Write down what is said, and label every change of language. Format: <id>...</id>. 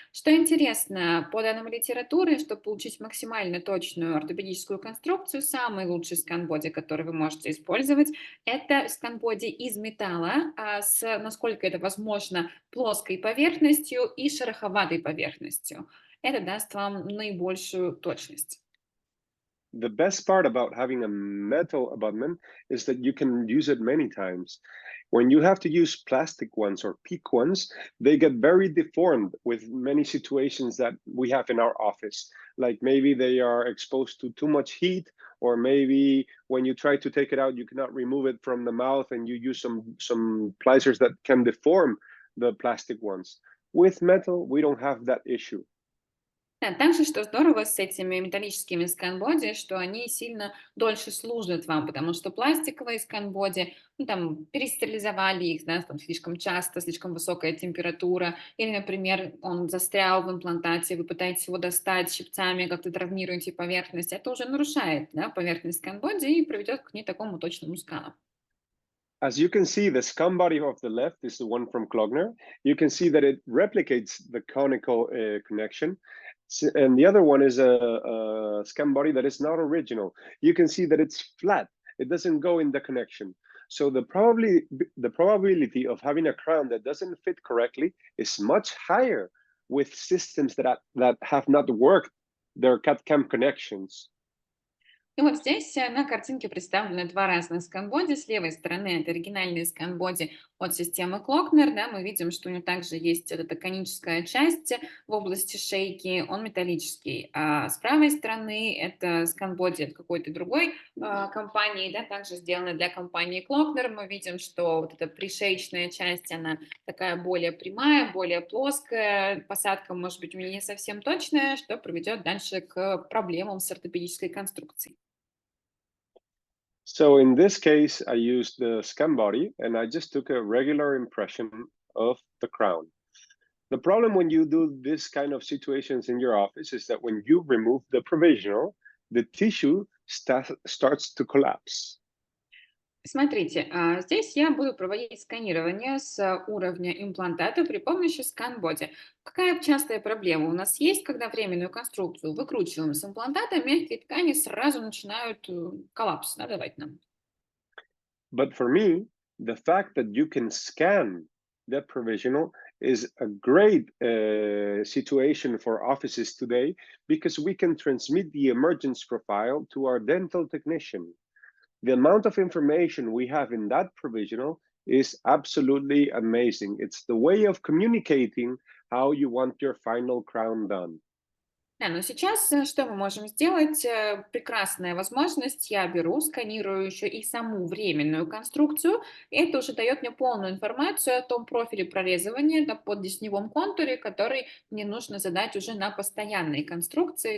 <ru>Что интересно, по данным литературы, чтобы получить максимально точную ортопедическую конструкцию, самый лучший скан-боди, который вы можете использовать, это скан-боди из металла, насколько это возможно, плоской поверхностью и шероховатой поверхностью. Это даст вам наибольшую точность.</ru> <en>The best part about having a metal abutment is that you can use it many times. When you have to use plastic ones or PEEK ones, they get very deformed with many situations that we have in our office. Like maybe they are exposed to too much heat, or maybe when you try to take it out, you cannot remove it from the mouth and you use some pliers that can deform the plastic ones. With metal, we don't have that issue.</en> <ru>Да, также, что здорово с этими металлическими сканбоди, что они сильно дольше служат вам, потому что пластиковые сканбоди, ну, там, перестерилизовали их, да, там, слишком часто, слишком высокая температура, или, например, он застрял в имплантате, вы пытаетесь его достать щипцами, как-то травмируете поверхность, это уже нарушает, да, поверхность сканбоди и приведет к не такому точному скану.</ru> <en>As you can see, the scum body of the left is the one from Klogner. You can see that it replicates the conical connection. And the other one is a scum body that is not original. You can see that it's flat. It doesn't go in the connection. So the probability of having a crown that doesn't fit correctly is much higher with systems that have not worked their CAD-CAM connections.</en> <ru>И вот здесь на картинке представлены два разных сканбоди. С левой стороны это оригинальные сканбоди от системы Клокнер. Да, мы видим, что у него также есть вот эта коническая часть в области шейки, он металлический. А с правой стороны это сканбоди от какой-то другой компании, да, также сделаны для компании Клокнер. Мы видим, что вот эта пришеечная часть, она такая более прямая, более плоская. Посадка может быть у меня не совсем точная, что приведет дальше к проблемам с ортопедической конструкцией.</ru> <en>So in this case, I used the scan body and I just took a regular impression of the crown. The problem when you do this kind of situations in your office is that when you remove the provisional, the tissue starts to collapse.</en> <ru>Смотрите, здесь я буду проводить сканирование с уровня имплантата при помощи скан-боди. Какая частая проблема у нас есть, когда временную конструкцию выкручиваем с имплантата, мягкие ткани сразу начинают коллапс, да, давать нам.</ru> <en>But for me, the fact that you can scan the provisional is a great situation for offices today because we can transmit the emergence profile to our dental technician. The amount of information we have in that provisional is absolutely amazing. It's the way of communicating how you want your final crown done.</en> <ru>Да, но сейчас что мы можем сделать? Прекрасная возможность. Я беру, сканирую еще и саму временную конструкцию. И это уже дает мне полную информацию о том профиле прорезывания на поддесневом контуре, который мне нужно задать уже на постоянной конструкции.</ru>